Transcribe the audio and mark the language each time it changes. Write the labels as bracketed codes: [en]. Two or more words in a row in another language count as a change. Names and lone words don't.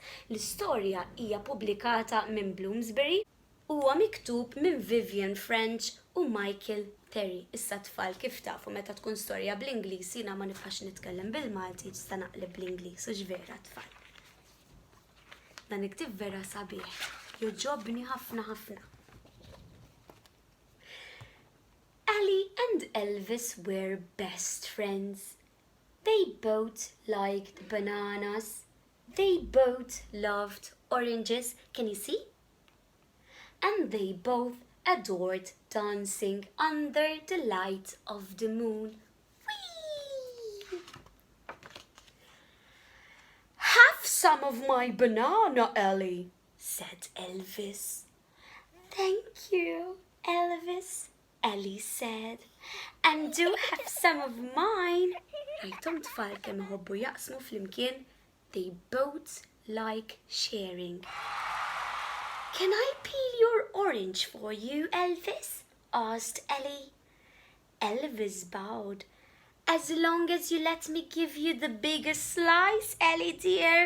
[mt] L-istorja hija pubblikata minn Bloomsbury u huwa miktub minn Vivian French u Michael Terry. Issa tfal kif tafu meta tkun storja bl-Ingliż jiena ma nibqax nitkellem bil-Malti ġista naqleb bl-Ingliż u ġvera tfal. Dan iktib vera sabiħ, joġobni ħafna ħafna. [en] Ellie and Elvis were best friends. They both liked bananas. They both loved oranges, can you see? And they both adored dancing under the light of the moon. Whee! Have some of my banana, Ellie, said Elvis. Thank you, Elvis, Ellie said. And do have some of mine. [mt] Rajtom tfal kemm iħobbu jaqsmu flimkien. [en] They both like sharing. Can I peel your orange for you, Elvis? Asked Ellie. Elvis bowed. As long as you let me give you the biggest slice, Ellie dear.